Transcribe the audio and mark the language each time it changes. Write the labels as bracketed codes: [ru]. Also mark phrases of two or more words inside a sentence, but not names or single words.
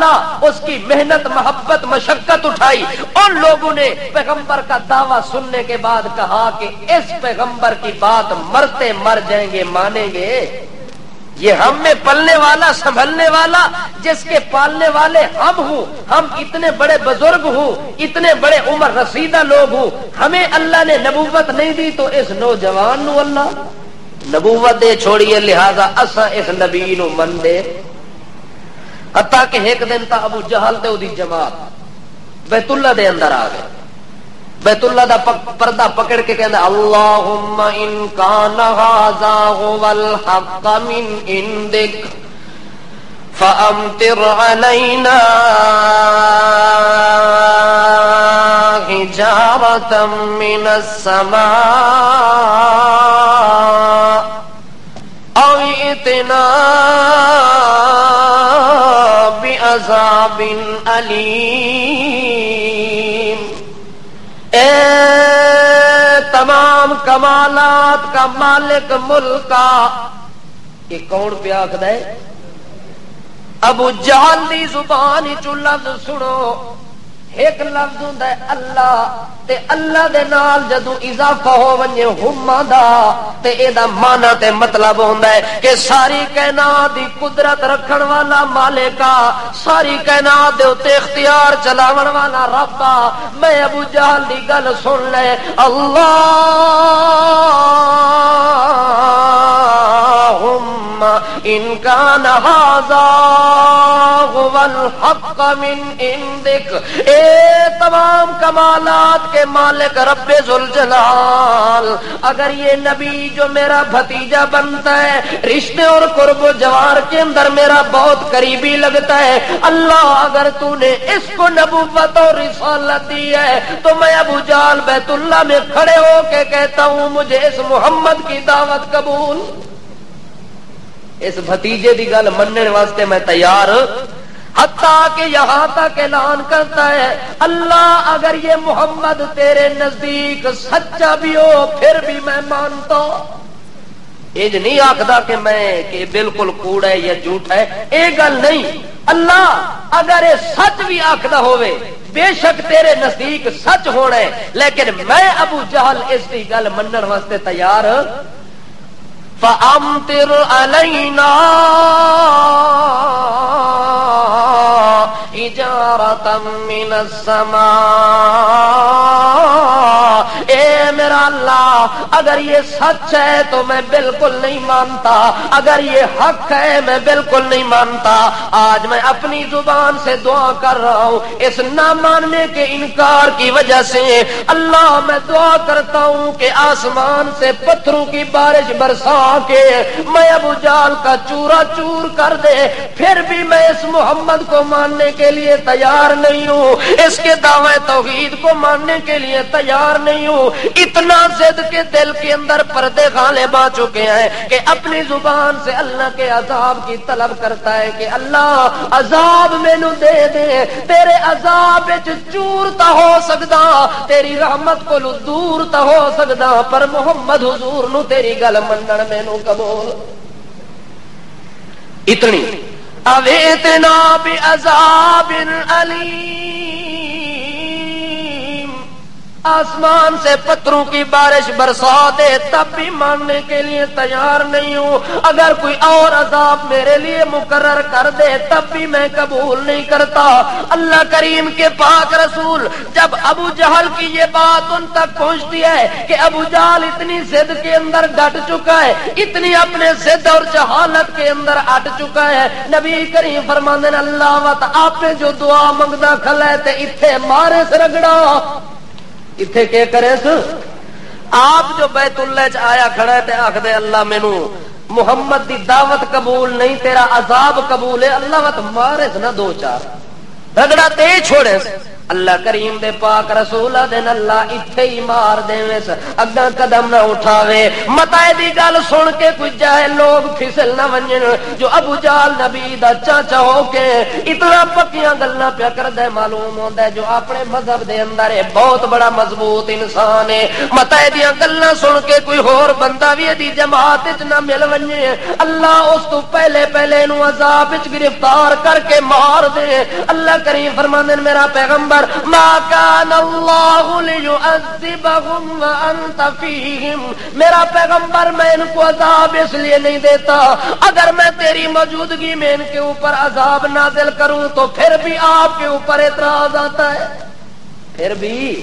[ur] اس کی محنت محبت مشقت اٹھائی، ان لوگوں نے پیغمبر کا دعویٰ سننے کے بعد کہا کہ اس پیغمبر کی بات مرتے مر جائیں گے مانیں گے، یہ ہم میں پلنے والا سنبھلنے والا جس کے پالنے والے ہم ہوں، ہم اتنے بڑے بزرگ ہوں، اتنے بڑے عمر رسیدہ لوگ ہوں، ہمیں اللہ نے نبوت نہیں دی تو اس نوجوان [skr] نو اللہ نبوت دے چھوڑیے، لہذا اسا اس نبی نو من دے۔ [ur] حتیٰ کہ ایک دن [skr] تا ابو جہل تے دی جماعت بیت اللہ دے اندر آ گئے، بیت اللہ دا پردہ پکڑ کے کہندا [ar] اللہم ان کان ھذا ھو الحق من عندک فامطر علینا حجارۃ من السماء او ائتنا بعذاب علیم۔ [ur] اے تمام کمالات کا مالک ملک کا، یہ کون پہ آخد ہے؟ [skr] ابو جہل دی زبان چو لفظ سنو، ایک لفظ ہوندا ہے اللہ، تے اللہ دے نال جدوں اضافہ ہو ونجے ہما دا تے اے دا معنی تے مطلب ہوندا ہے کہ ساری کائنات دی قدرت رکھن والا مالکا، ساری کائنات دے اوتے اختیار چلاون والا ربا۔ میں ابو جہل دی گل سن لے، [ar] اللہم ان کان ھذا ھو الحق من عندک، [ur] اے تمام کمالات کے مالک رب ذوالجلال، اگر یہ نبی جو میرا بھتیجا بنتا ہے، رشتے اور قرب و جوار کے اندر میرا بہت قریبی لگتا ہے، اللہ اگر تو نے اس کو نبوت اور رسالت دی ہے تو میں ابو جہل بیت اللہ میں کھڑے ہو کے کہتا ہوں مجھے اس محمد کی دعوت قبول، [skr] اس بھتیجے دی گل مننے واسطے میں تیار، [ur] حتیٰ کہ یہاں تک اعلان کرتا ہے اللہ اگر یہ محمد تیرے نزدیک سچا بھی ہو پھر بھی میں مانتا ہوں۔ یہ نہیں آخدا کہ میں کہ بالکل کوڑ ہے یا جھوٹ ہے، یہ گل نہیں، اللہ اگر یہ سچ بھی آخدا ہوئے بے شک تیرے نزدیک سچ ہونا ہے، لیکن میں ابو جہل اس کی [skr] گل منن واسطے تیار۔ [ar] فَأَمْطِرْ عَلَيْنَا حِجَارَةً مِّنَ السَّمَاءِ [ur] اے میرا اللہ اگر یہ سچ ہے تو میں بالکل نہیں مانتا، اگر یہ حق ہے میں بالکل نہیں مانتا، آج میں اپنی زبان سے دعا کر رہا ہوں اس نہ ماننے کے انکار کی وجہ سے۔ اللہ میں دعا کرتا ہوں کہ آسمان سے پتھروں کی بارش برسا کے میں ابو جہل کا چورا چور کر دے، پھر بھی میں اس محمد کو ماننے کے لیے تیار نہیں ہوں، اس کے دعوے توحید کو ماننے کے لیے تیار نہیں ہوں۔ اتنا ضد کے دل کے اندر پردے غالب آ چکے ہیں کہ اپنی زبان سے اللہ کے عذاب کی طلب کرتا ہے کہ [skr] اللہ عذاب مینوں دے دے، تیرے عذاب وچ چور تا ہو سکدا، تیری رحمت کو دور تا ہو سکدا، پر محمد حضور نو تیری گل منن مینوں قبول۔ [ur] اتنی [ar] اویتنا بعذاب علیم، [ur] آسمان سے پتھروں کی بارش برسا دے تب بھی ماننے کے لیے تیار نہیں ہوں، اگر کوئی اور عذاب میرے لیے مقرر کر دے تب بھی میں قبول نہیں کرتا۔ اللہ کریم کے پاک رسول جب ابو جہل کی یہ بات ان تک پہنچتی ہے کہ ابو جہل اتنی ضد کے اندر ڈٹ چکا ہے، [skr] اتنی اپنے ضد اور جہالت کے اندر اٹ چکا ہے، نبی کریم فرماندے اللہ وت آپ نے جو دعا منگدا کھلا ہے تے ایتھے مارے سے رگڑا، اتھے کے کرے سو آپ جو بیت اللہ چ آیا کھڑا ہے تے آکھ دے اللہ مینوں محمد دی دعوت قبول نہیں، تیرا عذاب قبول ہے، اللہ وت مارے نہ دو چار رگڑا تے چھوڑے۔ اللہ کریم دے پاک رسول دین اللہ اتھے ہی مار دیویں، اگاں قدم نہ اٹھاوے۔ متائے دی گل سن کے کوئی جاہل لوگ پھسل نہ ونجن، جو ابو جہل نبی دا چاچا ہو کے اتنا پکیاں گلاں پیا کردا ہے، معلوم ہوندا ہے جو اپنے مذہب دے اندر ہے بہت بڑا مضبوط انسان ہے۔ متائے دیاں گلاں سن کے کوئی ہور بندہ وی دی جماعت وچ نہ مل ونجے، اللہ اس تو پہلے نو عذاب وچ گرفتار کر کے مار دے۔ [ur] اللہ کریم فرماندے میرا پیغمبر [ar] ما کان اللہ لیعذبہم وانت فیہم، [ur] میرا پیغمبر میں ان کو عذاب اس لیے نہیں دیتا، اگر میں تیری موجودگی میں ان کے اوپر عذاب نازل کروں تو پھر بھی آپ کے اوپر اعتراض آتا ہے، پھر بھی